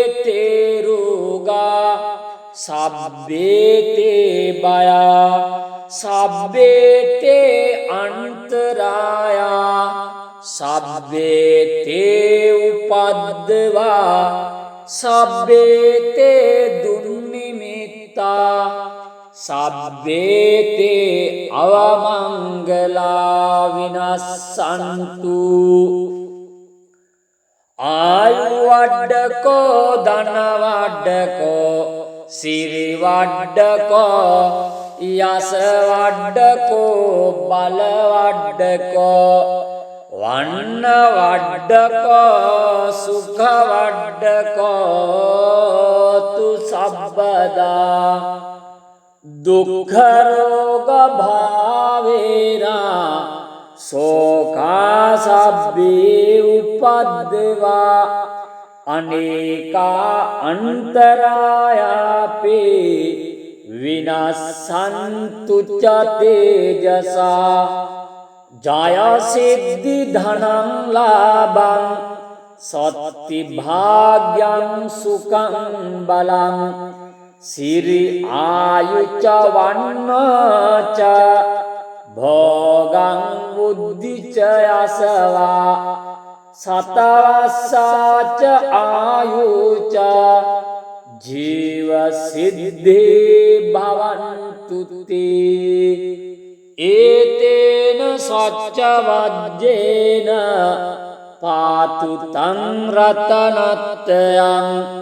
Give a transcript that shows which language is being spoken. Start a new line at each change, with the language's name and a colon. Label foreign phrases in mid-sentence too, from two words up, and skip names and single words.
Pali: තේ රෝගා සබ්බේ තේ බයා සබ්බේ තේ අන්තරායා සබ්බේ තේ උපද්දවා සබ්බේ තේ දුර්නිමිත්තා සබ්බේ තේ අවමංගලා විනස්සන්තු ආයු වඩ්ඩකෝ ධන වඩ්ඩකෝ සිරි වඩ්ඩකෝ යස වඩ්ඩකෝ බල වඩ්ඩකෝ වන්න වඩ්ඩකෝ සුඛ වඩ්ඩකෝ තු සබ්බදා දුක්ඛ රෝග භාවේනා සෝකා සබ්බේ උපද්දවා අනේකා අන්තරායාපේ විනස්සන්තු ච තේජසා ජය සිද්ධි ධනං ලාභං සත්ති භාග්‍යං සුඛං බලං සිරි ආයුච වන්නච භෝගං බුද්ධිච යසවා සතවස්සාච ආයුච ජීව සිද්ධේ භවන්තු තේ ඒතේන සච්ච වජ්ජේන පාතු තං රතනත්යං